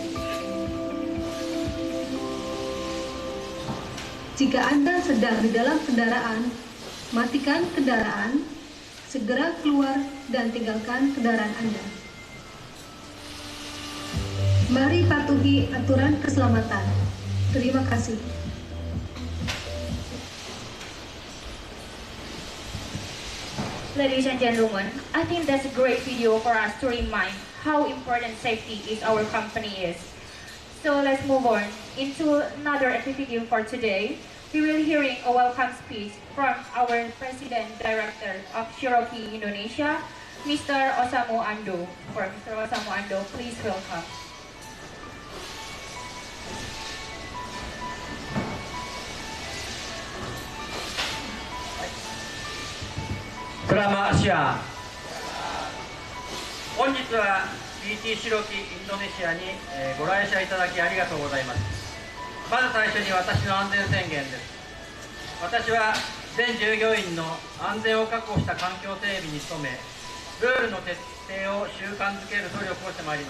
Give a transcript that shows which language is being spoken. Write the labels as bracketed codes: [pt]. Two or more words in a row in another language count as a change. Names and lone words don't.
[id] Jika Anda sedang di dalam kendaraan, matikan kendaraan, segera keluar dan tinggalkan kendaraan Anda. Mari patuhi aturan keselamatan. Terima kasih. [en] Ladies and gentlemen, I think that's a great video for us to remind how important safety is our company is. So let's move on into another activity for today. We will be hearing a welcome speech from our President Director of Cherokee Indonesia, Mr. Osamu Ando. For Mr. Osamu Ando, please welcome. [id] Selamat siang. [ja] 本日は PT シロキインドネシアにご来社いただきありがとうございます。まず最初に私の安全宣言です。私は全従業員の安全を確保した環境整備に努め、ルールの徹底を習慣づける努力をしてまいります。